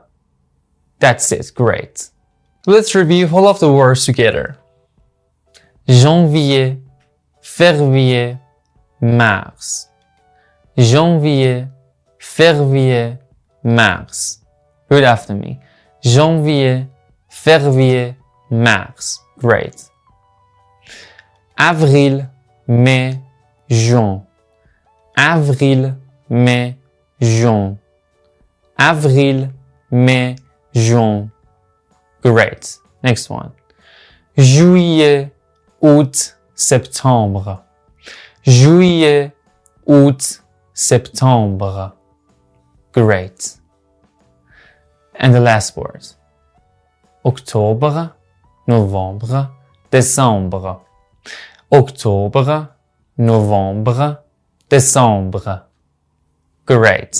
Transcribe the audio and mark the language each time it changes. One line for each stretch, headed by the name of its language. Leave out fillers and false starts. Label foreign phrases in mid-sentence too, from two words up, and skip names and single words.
English: That's it. Great. Let's review all of the words together.
French: Janvier, Février, Mars. Janvier, Février, Mars.
English: Repeat after me.
French: Janvier, Février, Mars. Great. Avril, Mai, Juin. Avril, Mai, Juin. Avril, Mai, Juin.
English: Great. Next one.
French: Juillet, août, septembre. Juillet, août, septembre.
English: Great. And the last word.
French: Octobre, Novembre, Décembre. Octobre, Novembre, Décembre.
English: Great.